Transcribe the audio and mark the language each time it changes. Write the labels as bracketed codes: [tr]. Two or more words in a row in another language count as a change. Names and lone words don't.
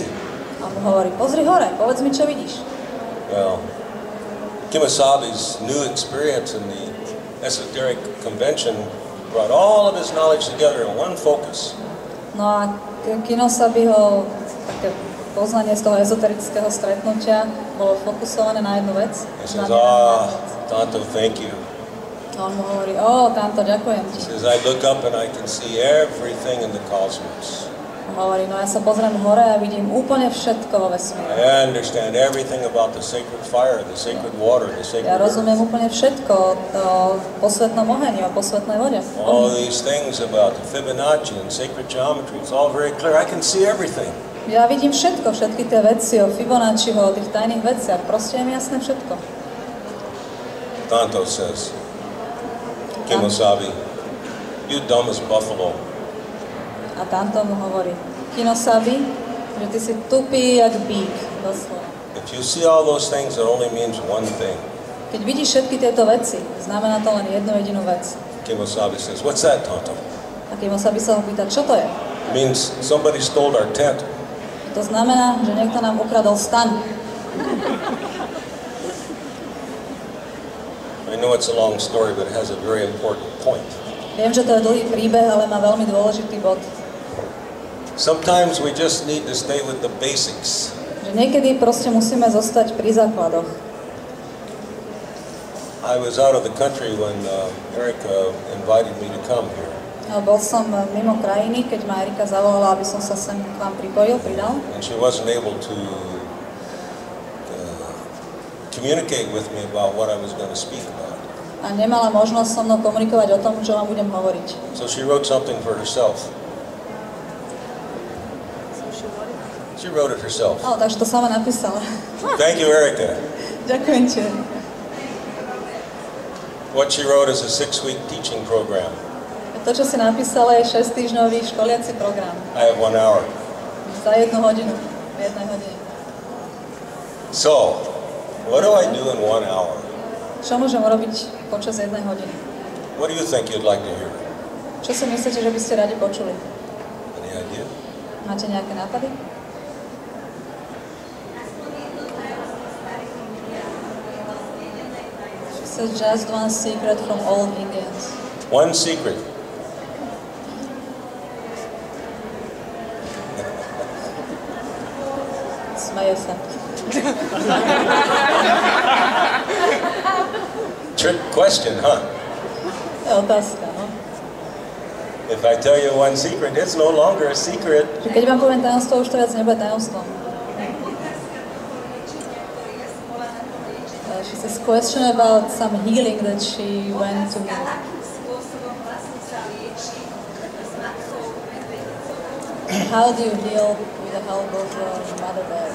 [sk] A on mu hovorí, pozri hore, povedz mi, čo vidíš. [en] Well, Kimosabi's new experience in the esoteric convention brought all of his knowledge together in one focus. [sk] No a Kimosabiho také poznanie z toho ezoterického stretnutia bolo fokusované na jednu vec. [en] He says, Tonto, thank you. [sk] A on mu hovorí, Tanto, ďakujem [en] He [sk] ti. [en] says, I look up and I can see everything in the cosmos. [sk] A hovorí, no ja sa pozriem hore a vidím úplne všetko vo vesmíre. [en] I understand everything about the sacred fire, the sacred water, the sacred [sk] Ja rozumiem [en] earth. [sk] úplne všetko o posvetnom oheni, o posvetnej vode. [en] All these things about the Fibonacci and sacred geometry, it's all very clear. I can see everything. [sk] Ja vidím všetko, všetky tie veci o Fibonacciho, o tých tajných veciach. Proste je mi jasné všetko. [en] Tonto says, Kimosabi, you dumb as buffalo. [sk] A Tanto mu hovorí, Kimosabi, že ty si tupý jak bík, doslova. [en] If you see all those things, it only means one thing. [sk] Keď vidíš všetky tieto veci, znamená to len jednu jedinú vec. [en] Kimosabi says, what's that, Tonto? [sk] A Kimosabi sa ho pýta, čo to je? [en] It means somebody stole our tent. [sk] To znamená, že niekto nám ukradol stan. [en] I know it's a long story, but it has a very important point. [sk] Viem, že to je dlhý príbeh, ale má veľmi dôležitý bod. [en] Sometimes we just need to stay with the basics. [sk] Že niekedy proste musíme zostať pri základoch. [en] I was out of the country when Erica invited me to come here. [sk] Bol som mimo krajiny, keď ma Erika zavolala, aby som sa sem k vám pripojil, pridal. [en] And she wasn't able to communicate with me about what I was going to speak about. [sk] A nemala možnosť so mnou komunikovať o tom, čo vám budem hovoriť. [en] So she wrote something for herself. She wrote it herself. [sk] Takže to sama napísala. [en] Thank you, Erika. [sk] Ďakujem ti. [en] What she wrote is a 6-week teaching program. [sk] To, čo si napísala, je 6-týždňový školiaci program. [en] I have 1 hour. [sk] Za 1 hodinu. V 1 hodine. [en] So, what do I do in 1 hour? [sk] Čo môžem urobiť počas 1 hodiny? [en] What do you think you'd like to hear? [sk] Čo si myslíte, že by ste radi počuli? [en] Any idea? [sk] Máte nejaké nápady? [en] She said just one secret from all Indians. One secret. [sk] Smeje sa. [en] Trick question, huh? [sk] Je otázka, no. [en] If I tell you one secret, it's no longer a secret. [sk] Že keď vám poviem tajomstvo, už to viac nebude tajomstvom. [en] She says question about some healing that she went to. How do you heal with the help of Mother Bear?